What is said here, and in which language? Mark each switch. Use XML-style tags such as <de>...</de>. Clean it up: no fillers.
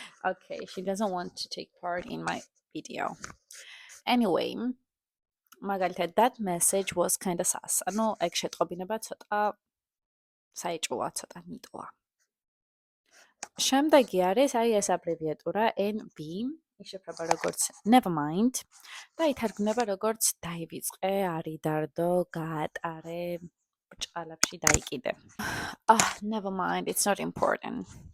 <en>Okay, she doesn't want to take part in my video. Anyway,</en> <ka>მაგალითად,</ka> <en>that message was kind of sus.</en> <ka>ანუ ეგ შეტყობინება ცოტა საეჭვოა, ცოტა ნიტოა. შემდეგი არის აი ეს აბრევიატურა NB, იშიფრება როგორც never mind და ითარგმნება როგორც დაივიწყე, არიდარდო, გაატარე, ბრჭყალებში დაიკიდე.</ka> <en>Never mind, it's not important.</en>